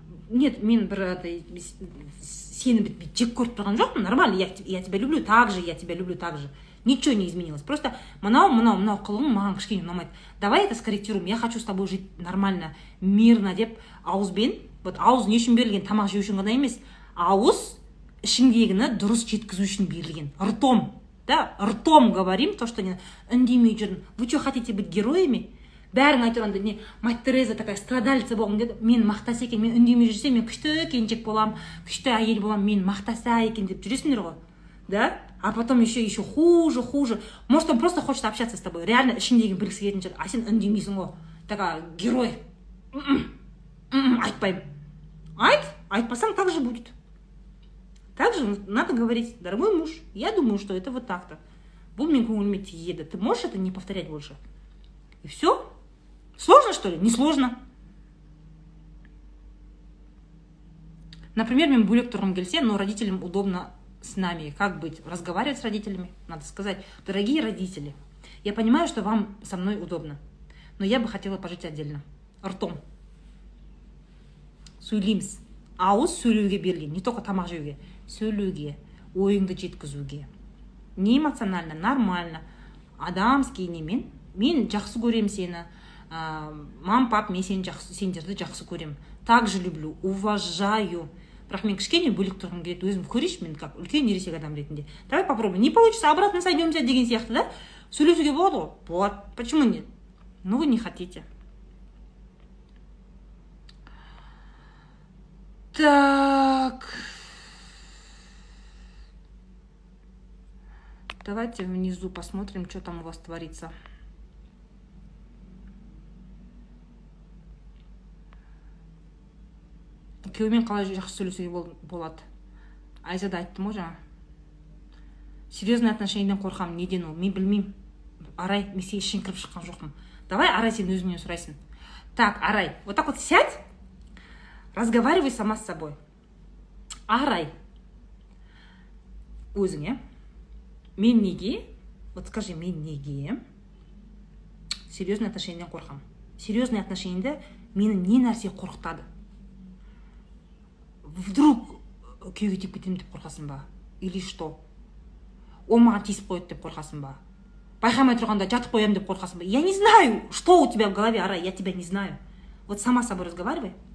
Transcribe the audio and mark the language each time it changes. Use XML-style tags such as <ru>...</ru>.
<ru>Нет,</ru> <kk>мен сені жек көріп тұрған жоқпын.</kk> <ru>Нормально, я тебя люблю так же, я тебя люблю так же. Ничего не изменилось.</ru> <kk>Просто мынау қылығың маған кішкене ұнамайды.</kk> <ru>Давай это скорректируем. Я хочу с тобой жить нормально, мирно</ru> <kk>деп ауызбен. Вот ауыз не үшін берілген? Тамақ жеу үшін ғана емес. Ауыз ішіңдегіні дұрыс жеткізу үшін берілген.</kk> <ru>Ртом. Да, ртом говорим то, что</ru> <kk>не үндемей жүрдім.</kk> <ru>Вы что, хотите быть героями?</ru> <kk>Бәрің айтырғанда, не,</kk> <ru>мать Тереза такая страдальца</ru> <kk>болғым деді. Мен мақтаса екен, мен үндемей жүрсем, мен күшті келіншек болам, күшті әйел болам, мен мақтаса екен деп жүресіңдер ғой.</kk> <ru>Да? А потом еще хуже. Может, он просто хочет общаться с тобой.</ru> <kk>Реально ішіндегі білгісі келетін шығар. А сен үндемейсің ғой.</kk> <ru>Такая герой.</ru> <kk>Айтпаймын. Айтпасаң</kk> <ru>так же будет. Так же надо говорить: дорогой муж, я думаю, что это вот так-то.</ru> <kk>Бұл мен көңіліме тиеді.</kk> <ru>Ты можешь это не повторять больше? И все? Сложно, что ли? Не сложно. Например,</ru> <kk>мен бөлек тұрғым келсе,</kk> <ru>но родителям удобно с нами. Как быть? Разговаривать с родителями? Надо сказать: дорогие родители, я понимаю, что вам со мной удобно, но я бы хотела пожить отдельно.</ru> <kk>Ртом. Сөйлейміз. Ауыз сөйлеуге берілген,</kk> <ru>не только</ru> <kk>тамақ жеуге. Сөйлеуге, ойыңды жеткізуге.</kk> <ru>Не эмоционально, нормально.</ru> <kk>Адамский немен. Мен жақсы көрем сені. Мам, пап, мен сендерді жақсы көрем.</kk> <ru>Так же люблю, уважаю.</ru> <kk>Бірақ мен кішкене бөлек тұрғым келеді. Өзім көрейші, мен как үлкен ересек адам ретінде.</kk> <ru>Давай попробуем. Не получится, обратно сойдемся</ru> <kk>деген сияқты, да? Сөйлесуге болады ғой?</kk> <ru>Вот. Почему нет? Ну, вы не хотите. Так. Давайте внизу посмотрим, что там у вас творится.</ru> <kk>Күйеумен қалай жақсы сөйлесуге болады? Айзада айттым ғой жаңа. Серьезный отношениеден қорқамын. Неден ол? Мен білмеймін. Арай, мен сен ішін кіріп шыққан жоқпын. Давай, Арай, сен өзіңнен сұрайсың.</kk> <ru>Так, Арай, вот так вот сядь, разговаривай сама с собой.</ru> <kk>Арай, өзіңе, мен неге,</kk> <ru>вот скажи,</ru> <kk>мен неге серьезный отношениеден қорқамын? Серьезный отношениеде мені не нәрсе қорқытады? Вдруг күйеуге тиіп кетемін деп қорқасың ба?</kk> <ru>Или что?</ru> <kk>Ол маған тиісіп қояды деп қорқасың ба? Байқамай тұрғанда жатып қоямын деп қорқасың ба?</kk> <ru>Я не знаю, что у тебя в голове, Арай, я тебя не знаю. Вот сама с собой разговаривай.</ru>